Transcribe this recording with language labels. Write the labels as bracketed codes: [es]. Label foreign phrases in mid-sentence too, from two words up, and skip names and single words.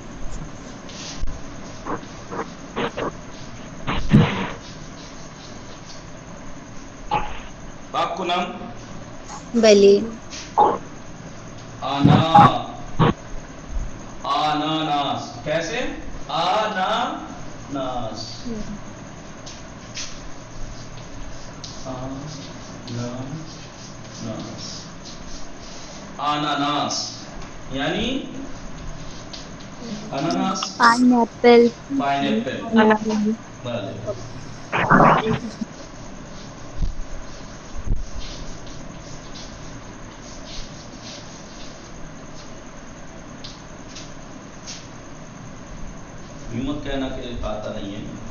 [ur] باپ کو نام. بلی. آناناس. کیسے؟ آناناس. آناناس یعنی اناناس. پائن ایپل. پائن ایپل. بھلے. یوں مت کہنا کہ آتا نہیں ہے.